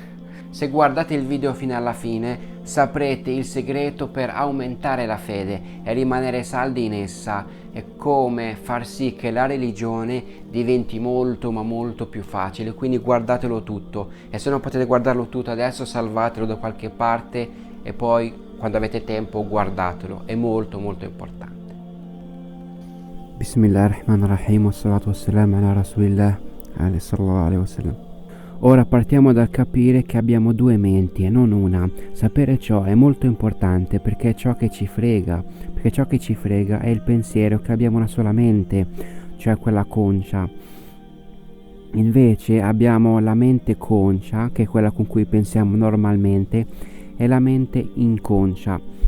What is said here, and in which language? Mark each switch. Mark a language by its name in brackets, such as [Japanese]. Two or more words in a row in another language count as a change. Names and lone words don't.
[Italian] Se guardate il video fino alla fine saprete il segreto per aumentare la fede e rimanere saldi in essa e come far sì che la religione diventi molto più facile. Quindi guardatelo tutto, e se non potete guardarlo tutto adesso salvatelo da qualche parte e poi quando avete tempo guardatelo, è molto importante. [Arabic] بسم الله الرحمن الرحيم، والصلاة والسلام على رسول الله صلى الله عليه وسلم. [Italian] Ora partiamo dal capire che abbiamo 2 menti e non una. Sapere ciò è molto importante perché è ciò che ci frega, è il pensiero che abbiamo una sola mente, cioè quella conscia. Invece abbiamo la mente conscia, che è quella con cui pensiamo normalmente, e la mente inconscia.